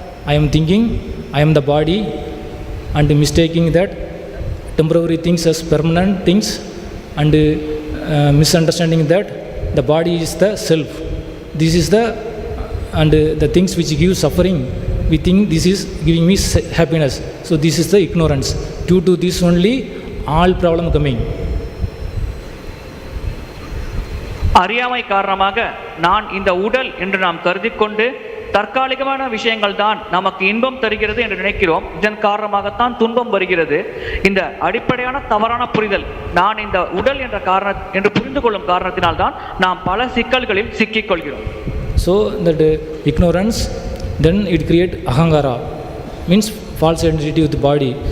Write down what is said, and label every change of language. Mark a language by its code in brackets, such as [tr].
[en] I am thinking I am the body and mistaking that temporary things as permanent things, and misunderstanding that the body is the self. This is the things which give suffering. We think this is giving me happiness. So this is the ignorance. due to this only all problem coming. [ta] அறியாமை காரணமாக நான் இந்த உடல் என்று நாம் கருதி கொண்டு தற்காலிகமான விஷயங்கள் தான் நமக்கு இன்பம் தருகிறது என்று நினைக்கிறோம். இதன் காரணமாகத்தான் துன்பம் வருகிறது. இந்த அடிப்படையான தவறான புரிதல், நான் இந்த உடல் என்ற என்று புரிந்து கொள்ளும் காரணத்தினால் தான் நாம் பல சிக்கல்களில் சிக்கிக் கொள்கிறோம். [en] So that ignorance, then it create ahangara, means false identity with the body.